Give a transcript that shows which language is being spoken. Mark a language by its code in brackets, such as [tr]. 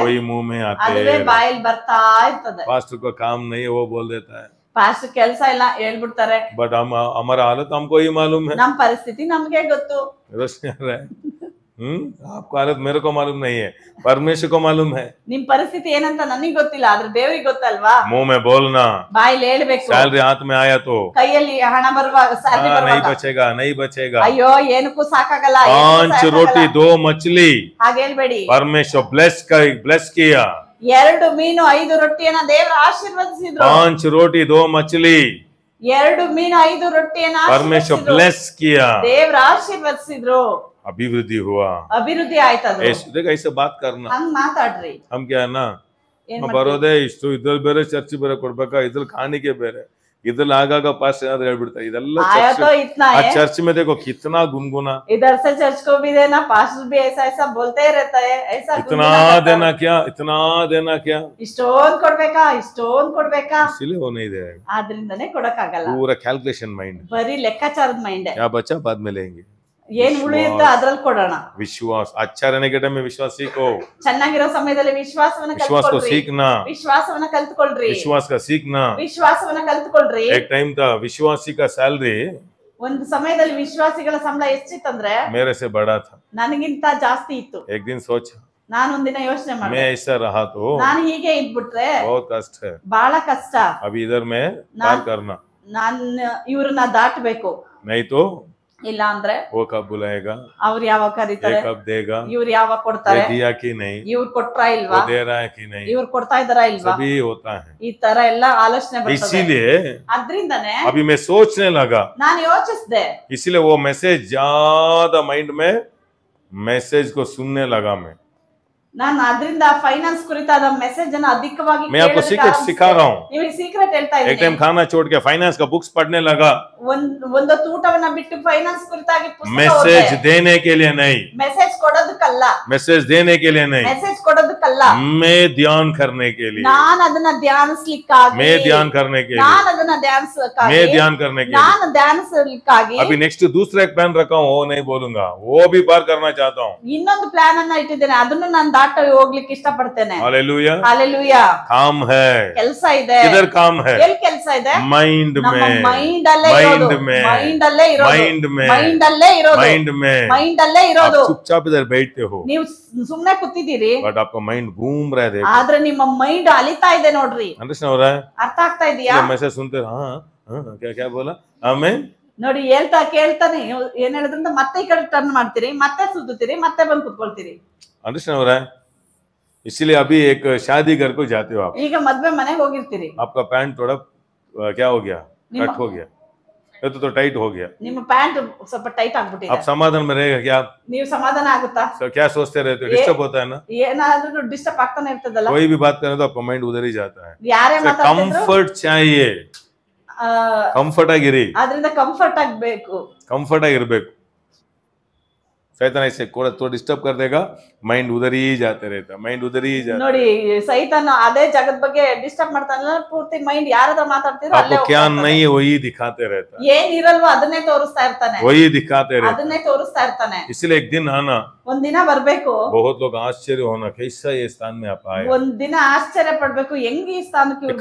[hi] कोई मुंह में आते [kn] ಅದುವೇ [hi] हैं. [kn] ಬಾಯಲ್ಲಿ ಬರ್ತಾ ಇರ್ತದೆ. [hi] पास्टर को काम नहीं है वो बोल देता है, [kn] ಪಾಸ್ಟ್ ಕೆಲಸ ಇಲ್ಲ ಹೇಳ್ಬಿಡ್ತಾರೆ. [hi] बट हम हमारा हालत हमको ही मालूम है. [kn] ನಮ್ ಪರಿಸ್ಥಿತಿ ನಮ್ಗೆ ಗೊತ್ತು. [hi] रोशनी आ रहा है. आपको हालत मेरे को मालूम नहीं है, परमेश्वर को मालूम है. [kn] ನಿಮ್ ಪರಿಸ್ಥಿತಿ ಏನಂತ ನನಗ್ ಗೊತ್ತಿಲ್ಲ, ಆದ್ರೆ ದೇವ್ರಿಗೆ ಗೊತ್ತಲ್ವಾ. [hi] मुंह में बोलना, [kn] ಬಾಯಲ್ಲಿ ಹೇಳ್ಬೇಕು. [hi] सैलरी हाथ में आया तो [kn] ಕೈಯಲ್ಲಿ ಹಣ ಬರುವಾಗ ಸ್ಯಾಲರಿ [hi] नहीं [kn] ಬರುವಾಗ [hi] बचेगा, नहीं बचेगा. [kn] ಅಯ್ಯೋ ಏನಕ್ಕೂ ಸಾಕಾಗಲ್ಲ, [hi] 5 रोटी 2 मछली [kn] ಹಾಗೆ ಹೇಳ್ಬೇಡಿ. [hi] परमेश्वर ब्लेस किया. [kn] 2 ಮೀನು 5 ರೊಟ್ಟಿಯನ್ನ ದೇವ್ರ ಆಶೀರ್ವದಿಸಿದ್ರು. [hi] 5 रोटी 2 मछली [kn] 2 ಮೀನು 5 ರೊಟ್ಟಿಯನ್ನ [hi] परमेश्वर [kn] ಆಶೀರ್ವದಿಸಿದ್ರು. [hi] ब्लेस किया. [kn] ದೇವ್ರ ಆಶೀರ್ವದಿಸಿದ್ರು. [hi] अभिवृद्धि हुआ. [kn] ಅಭಿವೃದ್ಧಿ ಆಯ್ತದು. [hi] देखो ऐसे बात करना, [kn] ಹಂಗ್ ಮಾತಾಡ್ರಿ. [hi] हम क्या है ना, [kn] ಏನ್ ಬರೋದೇ ಇಷ್ಟು, ಇದ್ರಲ್ಲಿ ಬೇರೆ ಚರ್ಚ್ ಬೇರೆ ಕೊಡ್ಬೇಕಾ, ಇದ್ರಲ್ಲಿ ಕಾಣಿಕೆ ಬೇರೆ, ಇದ್ರಲ್ಲಿ ಆಗಾಗ ಪಾಸ್ಟ್ ಏನಾದ್ರು ಹೇಳ್ಬಿಡ್ತಾರೆ. ಇದೆಲ್ಲ [hi] आया तो इतना है। चर्च में देखो कितना गुनगुना, इधर से चर्च को भी देना, पास्टर भी ऐसा ऐसा बोलते ही रहता है, ऐसा इतना देना क्या, इतना देना क्या, [kn] ಇಷ್ಟೊಂದ್ ಕೊಡ್ಬೇಕಾ, ಇಷ್ಟೊಂದ್ ಕೊಡ್ಬೇಕಾ, [hi] इसलिए वो नहीं देगा. [kn] ಆದ್ರಿಂದನೇ ಕೊಡಕ್ಕಾಗಲ್ಲ. [hi] पूरा कैलकुलेशन माइंड, [kn] ಬರೀ ಲೆಕ್ಕಾಚಾರದ ಮೈಂಡ್. [hi] क्या बचा बाद में लेंगे. [kn] ಏನ್ ಉಳಿಯುತ್ತೋ ಅದ್ರಲ್ಲಿ ಕೊಡೋಣ. [hi] विश्वास, अच्छा रहने के टाइम में विश्वास सीखो. [kn] ಚೆನ್ನಾಗಿರೋ ಸಮಯದಲ್ಲಿ ವಿಶ್ವಾಸವನ್ನ [hi] विश्वास को [kn] ಕಲ್ತ್ಕೊಳ್ರಿ. [hi] सीखना, [kn] ವಿಶ್ವಾಸವನ್ನ ಕಲ್ತ್ಕೊಳ್ರಿ. [hi] विश्वास का सीखना. [kn] ವಿಶ್ವಾಸವನ್ನ ಕಲ್ತ್ಕೊಳ್ರಿ. [hi] एक टाइम था विश्वासी का सैलरी [kn] ಒಂದು ಸಮಯದಲ್ಲಿ ವಿಶ್ವಾಸಿಗಳ ಸಂಬಳ ಎಷ್ಟಿತ್ತಂದ್ರೆ [hi] मेरे से बड़ा था. [kn] ನನಗಿಂತ ಜಾಸ್ತಿ ಇತ್ತು. [hi] एक दिन सोचा, [kn] ನಾನೊಂದಿನ ಯೋಚನೆ [hi] मैं [kn] ಮಾಡಿದೆ, [hi] ऐसा रहा तो [kn] ನಾನು ಹೀಗೆ ಇದ್ಬಿಟ್ರೆ [hi] बहुत कष्ट है. [kn] ಬಹಳ ಕಷ್ಟ. [hi] अभी इधर में पार करना, [kn] ನಾನ್ ಇವ್ರನ್ನ ದಾಟಬೇಕು. [hi] नहीं तो [kn] ಇಲ್ಲ ಅಂದ್ರೆ [hi] वो कब बुलाएगा, [kn] ಅವ್ರು ಯಾವಾಗ [hi] ये [kn] ಕರೀತಾರೆ, [hi] कब देगा, [kn] ಇವ್ರು ಯಾವಾಗ ಕೊಡ್ತಾರೆ, [hi] ये दिया कि नहीं, [kn] ಇವ್ರು ಕೊಟ್ರಾ ಇಲ್ವಾ, [hi] वो दे रहा है कि नहीं, [kn] ಇವ್ರು ಕೊಡ್ತಾ ಇದಾರಾ ಇಲ್ವಾ, [hi] सभी होता है. [kn] ಈ ತರ ಎಲ್ಲ ಆಲೋಚನೆ ಬರ್ತದೆ. [hi] इसीलिए [kn] ಅದ್ರಿಂದನೇ [hi] अभी मैं सोचने लगा, [kn] ನಾನು ಯೋಚಿಸಿದೆ. [hi] इसलिए वो मैसेज ज्यादा माइंड में, मैसेज को सुनने लगा मैं. [kn] ನಾನು ಅದರಿಂದ ಫೈನಾನ್ಸ್ ಕುರಿತಾದ ಮೆಸೇಜ್ ಅನ್ನು ಅಧಿಕವಾಗಿ [hi] मैं आपको सीक्रेट सिखा रहा हूँ. [kn] ನಿಮಗೆ ಸೀಕ್ರೆಟ್ ಹೇಳ್ತಾ [hi] एक [kn] ಇದ್ದೀನಿ. [hi] टाइम खाना छोड़ के फाइनेंस का बुक्स पढ़ने लगा. [kn] ಒಂದೊತ್ತು ಊಟವನ್ನ ಬಿಟ್ಟು ಫೈನಾನ್ಸ್ ಕುರಿತಾಗಿ [hi] मैसेज देने के लिए नहीं, [kn] ಮೆಸೇಜ್ ಕೊಡೋದಕ್ಕಲ್ಲ, [hi] मैसेज देने के लिए नहीं, [kn] ಮೆಸೇಜ್ ಕೊಡೋದಕ್ಕಲ್ಲ, [hi] मैं ध्यान करने के लिए, [kn] ನಾನು ಅದನ್ನ ಧ್ಯಾನಿಸ್ಲಿಕ್ಕಾಗಿ, [hi] मैं ध्यान करने के लिए, [kn] ನಾನು ಅದನ್ನ ಧ್ಯಾನಿಸ್ಲಿಕ್ಕಾಗಿ, [hi] मैं ध्यान करने के लिए. [kn] ನಾನು ಧ್ಯಾನಿಸ್ಲಿಕ್ಕಾಗಿ [hi] अभी नेक्स्ट दूसरा एक प्लान रखा हूँ, वो नहीं बोलूंगा, वो भी पार करना चाहता हूँ. [kn] ಇನ್ನೊಂದು ಪ್ಲಾನ್ ಅನ್ನ ಇಟ್ಟಿದ್ದೇನೆ, ಅದನ್ನು ನಾನು ದಾಟ ಹೋಗ್ಲಿಕ್ಕೆ ಇಷ್ಟಪಡ್ತೇನೆ. [hi] हालेलुया. [kn] ಹಾಲೆಲೂಯಾ. [hi] काम है, [kn] ಕೆಲಸ ಇದೆ. [hi] किधर काम है, [kn] ಎಲ್ಲಿ ಕೆಲಸ ಇದೆ? [hi] माइंड [kn] ನಮ್ಮ [hi] में, [kn] ಮೈಂಡ್ ಅಲ್ಲೇ ಇರೋದು, [hi] माइंड में, [kn] ಮೈಂಡ್ ಅಲ್ಲೇ ಇರೋದು, [hi] माइंड में, [kn] ಮೈಂಡ್ ಅಲ್ಲೇ ಇರೋದು, [hi] माइंड में. [kn] ಮೈಂಡ್ ಅಲ್ಲೇ [hi] आप [kn] ಇರೋದು. [hi] चुपचाप इधर बैठते हो, [kn] ನೀವು ಸುಮ್ನೆ ಕೂತಿದ್ದೀರಿ, [hi] बट आपका माइंड घूम रहा है. देखो, [kn] ಆದ್ರೆ ನಿಮ್ಮ ಮೈಂಡ್ ಅಲಿತಾ ಇದೆ ನೋಡ್ರಿ. [hi] अंडरस्टैंड हो रहा है? [kn] ಅರ್ಥ ಆಗ್ತಾ ಇದೆಯಾ? [hi] मैसेज सुनते हाँ हाँ क्या क्या बोला, आमीन. [kn] ನೋಡಿ ಹೇಳ್ತಾ ಕೇಳ್ತಾನೆ ಏನ್ ಹೇಳಿದ್ರಿಂದ ಮತ್ತೆ ಈ ಕಡೆ ಟರ್ನ್ ಮಾಡ್ತೀರಿ, ಮತ್ತೆ ಸುತ್ತೀರಿ, ಮತ್ತೆ ಬಂದು ಕುತ್ಕೊಳ್ತೀರಿ. [hi] अंडरस्टैंड हो रहा है? इसीलिए अभी एक शादी घर को जाते हो आप, [kn] ಈಗ ಮದ್ವೆ ಮನೆಗೆ ಹೋಗಿರ್ತೀರಿ, [hi] आपका पैंट थोड़ा क्या हो गया, निम्न- कट हो गया, ये तो टाइट हो गया. [kn] ನಿಮ್ಮ ಪ್ಯಾಂಟ್ ಸ್ವಲ್ಪ ಟೈಟ್ ಆಗ್ಬಿಟ್ಟಿದೆ. [hi] आप समाधान में रहेगा क्या आप? [kn] ನೀವು ಸಮಾಧಾನ ಆಗುತ್ತಾ? [hi] क्या सोचते रहते हो, डिस्टर्ब होता है ना. [kn] ಏನಾದ್ರೂ ಡಿಸ್ಟರ್ಬ್ ಆಗ್ತಾನೆ ಇರ್ತದಲ್ಲ. [hi] कोई भी बात करें तो आपका माइंड उधर ही जाता है. [kn] ಯಾರೇ ಮಾತಾಡ್ತಿದ್ರು [hi] कंफर्ट चाहिए, कंफर्ट [kn] ಆಗಿರಿ, ಆದ್ರಿಂದ ಕಂಫರ್ಟ್ ಆಗ್ಬೇಕು. ಕಂಫರ್ಟ್ ಆಗಿರ್ಬೇಕು. [hi] शैतान ऐसे थोड़ा डिस्टर्ब कर देगा, माइंड उधर ही जाते रहता, माइंड उधर ही जाता। [kn] ನೋಡಿ ಸೈತಾನ ಅದೇ ಜಗದ ಬಗ್ಗೆ ಡಿಸ್ಟರ್ಬ್ ಮಾಡ್ತಾನಲ್ಲ, ಪೂರ್ತಿ ಮೈಂಡ್ ಯಾರ ಹತ್ರ ಮಾತಾಡ್ತಿರೋ ಅಲ್ಲೇ [hi] आपको क्या [kn] ಹೋಗ್ತಾ [hi] नहीं है वही दिखाते रहता, [kn] ಏನ್ ಇರಲ್ವೋ ಅದನ್ನೇ ತೋರಿಸ್ತಾ ಇರ್ತಾನೆ, [hi] वही दिखाते रहता। [kn] ಅದನ್ನೇ ತೋರಿಸ್ತಾ ಇರ್ತಾನೆ। [hi] इसलिए एक दिन आना, [kn] ಒಂದ್ ದಿನ ಬರ್ಬೇಕು, [hi] बहुत लोग आश्चर्य होना कैसा ये स्थान में आप आए। [kn] ಒಂದ್ ದಿನ ಆಶ್ಚರ್ಯ ಪಡ್ಬೇಕು, ಹೆಂಗ್ ಈ ಸ್ಥಾನಕ್ಕೆ ಇವ್ರು